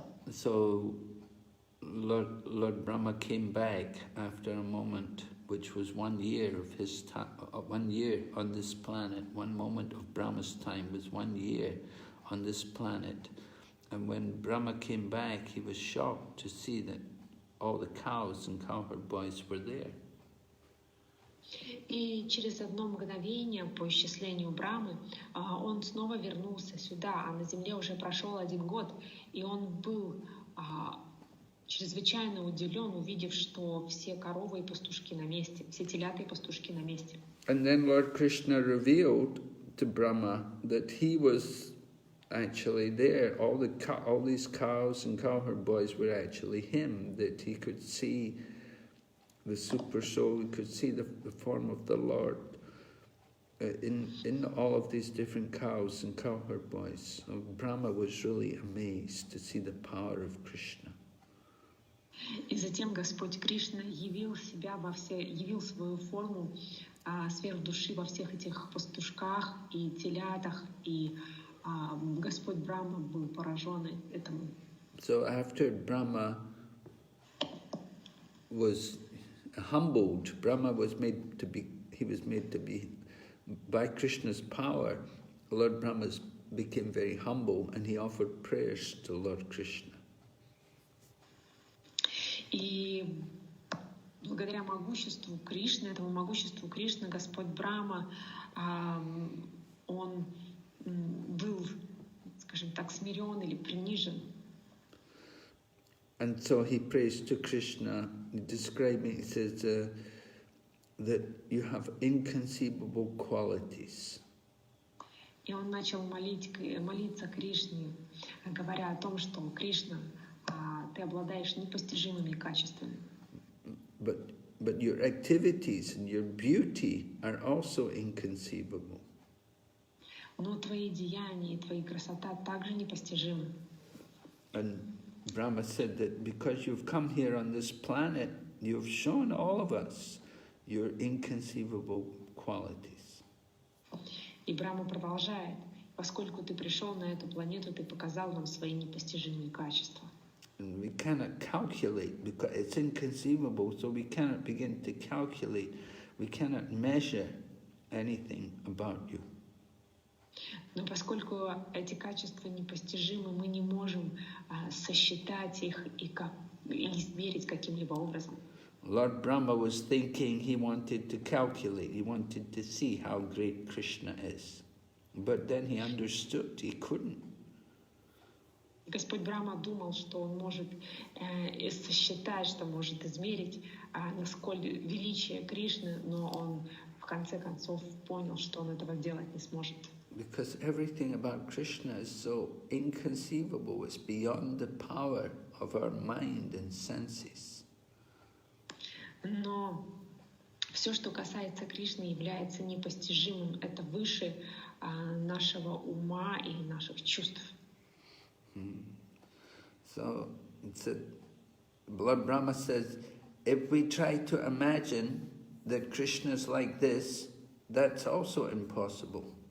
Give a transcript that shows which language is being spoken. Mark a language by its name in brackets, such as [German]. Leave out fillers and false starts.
[English] So Lord Brahma came back after a moment, which was 1 year of his time, 1 year on this planet. 1 moment of Brahma's time was 1 year on this planet. And when Brahma came back, he was shocked to see that all the cows and cowherd boys were there. [Russian] И через одно мгновение по исчислению Брамы он снова вернулся сюда, а на земле уже прошел 1 год, и он был чрезвычайно удивлен, увидев, что все коровы и пастушки на месте, все телята и пастушки на месте. [English] And then Lord Krishna revealed to Brahma that he was actually there. All these cows and cowherd boys were actually him, that he could see the super soul, he could see the form of the Lord in all of these different cows and cowherd boys. So Brahma was really amazed to see the power of Krishna. [Russian] И затем Господь Кришна явил свою форму сфер души во всех этих пастушках и телятах и Господь Брахма был поражен этому. [English] So after Brahma was humbled, Brahma was made to be, he was made to be, by Krishna's power, Lord Brahma became very humble and he offered prayers to Lord Krishna. [Russian] И благодаря могуществу Кришны, этому могуществу Кришны, Господь Брахма, он был, скажем так, смирен или принижен. [English] And so he prays to Krishna, describing, he says that you have inconceivable qualities. [Russian] И он начал молиться Кришне, говоря о том, что Кришна, ты обладаешь непостижимыми качествами. [English] But your activities and your beauty are also inconceivable. [Russian] Но твои деяния и твоя красота также непостижимы. [English] And Brahma said that because you've come here on this planet, you've shown all of us your inconceivable qualities. [Russian] И Брахма продолжает: поскольку ты пришел на эту планету, ты показал нам свои непостижимые качества. [English] And we cannot calculate, because it's inconceivable, so we cannot begin to calculate, we cannot measure anything about you. [Russian] Но поскольку эти качества непостижимы, мы не можем сосчитать их и измерить каким-либо образом. [English] Lord Brahma was thinking he wanted to calculate, he wanted to see how great Krishna is. But then he understood he couldn't. [Russian] Господь Брахма думал, что он может сосчитать, что может измерить, насколько величие Кришны, но он в конце концов понял, что он этого сделать не сможет. [English] Because everything about Krishna is so inconceivable, it's beyond the power of our mind and senses. [Russian] Но все, что касается Кришны, является непостижимым. Это выше нашего ума и наших чувств. [English] So, Lord Brahma says, if we try to imagine that Krishna is like this, that's also impossible.